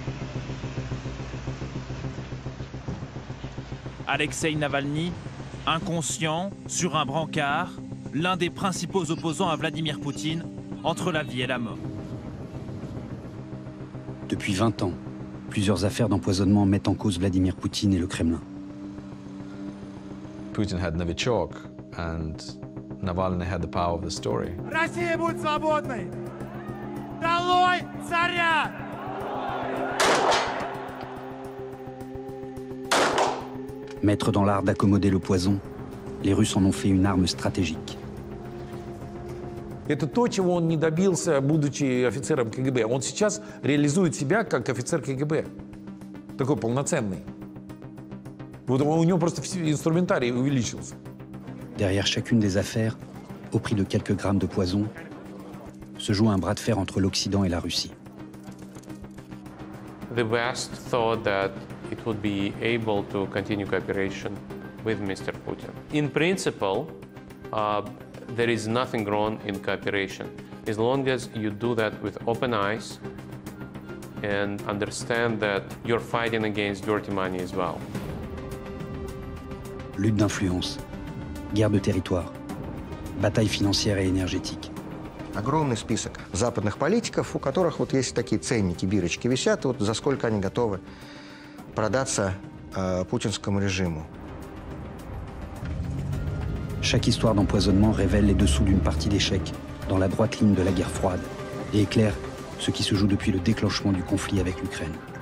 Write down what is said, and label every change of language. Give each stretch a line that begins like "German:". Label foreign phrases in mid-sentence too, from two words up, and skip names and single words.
French: Alexeï Navalny, inconscient, sur un brancard, l'un des principaux opposants à Vladimir Poutine, entre la vie et la mort. Depuis 20 ans, plusieurs affaires d'empoisonnement mettent en cause Vladimir Poutine et le Kremlin.
English: Putin had Novichok, and Navalny had the power of the story.
Russian: Россия будет свободной! Долой царя!
French: Maîtres dans l'art d'accommoder le poison, les Russes en ont fait une arme stratégique.
Russian: Это то, чего он не добился, будучи офицером КГБ. Он сейчас реализует себя как офицер КГБ. Такой полноценный. Вот у него просто инструментарий увеличился.
French: Derrière chacune des affaires, au prix de quelques grammes de poison, se joue un bras de fer entre l'Occident et la Russie.
English: The West thought that it would be able to continue cooperation with Mr. Putin. In principle, there is nothing wrong in cooperation, as long as you do that with open eyes and understand that you're fighting against dirty money as well.
French: Lutte d'influence, guerre de territoire, bataille financière et énergétique.
Russian: Огромный список западных политиков, у которых вот есть такие ценники, бирочки висят, вот за сколько они готовы продаться путинскому режиму.
French: Chaque histoire d'empoisonnement révèle les dessous d'une partie d'échec dans la droite ligne de la guerre froide et éclaire ce qui se joue depuis le déclenchement du conflit avec l'Ukraine.